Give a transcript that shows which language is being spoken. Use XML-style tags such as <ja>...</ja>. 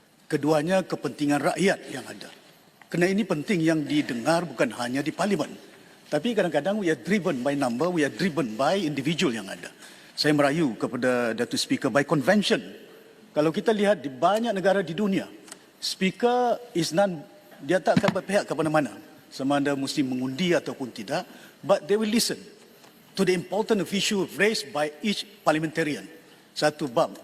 <ms>Keduanya kepentingan rakyat yang ada. Kerana ini penting yang didengar bukan hanya di parlimen. Tapi kadang-kadang</ms> <en>we are driven by number, we are driven by individual</en> <ms>yang ada. Saya merayu kepada Datuk Speaker</ms> <en>by convention.</en> <ms>Kalau kita lihat di banyak negara di dunia,</ms> <en>Speaker is non,</en> <ms>dia tak akan berpihak ke mana-mana. Sama ada mesti mengundi ataupun tidak,</ms> <en>but they will listen to the important issue raised by each parliamentarian.</en> <ms>Satu bab.</ms>